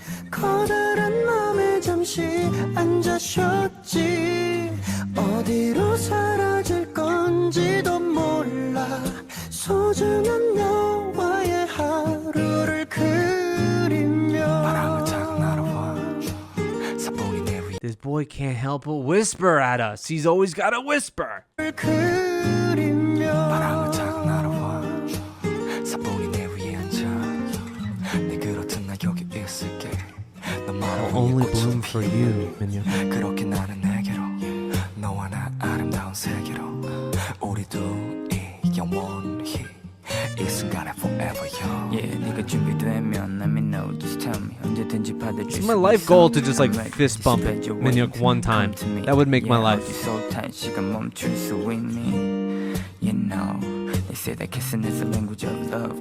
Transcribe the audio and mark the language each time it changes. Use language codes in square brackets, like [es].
[ko] 커다란 맘에 잠시 앉아 쉬었지. 어디로 사라질 건지도 몰라. 소중한 너와의 하루를 그리며. 바람을 타고 날아와. 사뿐히 내 위. [en] This boy can't help but whisper at us. He's always got a whisper. [ko] 그리며. 바람을 타고 날아와. 사뿐히 내 위에 앉아. 네 그렇듯 나 여기 있을게. [en] I'll only bloom for you, Minhyo. [ko] 그렇게 나는 내게로 너와 나 아름다운 세계로 우리 둘이 영원히 이 순간에 [en] forever young. Yeah, [ko] 네가 준비되면 [en] let me know. Just tell me. [ko] 언제든지 받아줄 수 [en] It's my life goal to just like [ko] 있어. [en] fist bump Minhyuk one time. That would make my life. so tight, [ko] 시간 멈출 수 있니? [en] You know. They say that kissing is a language of love.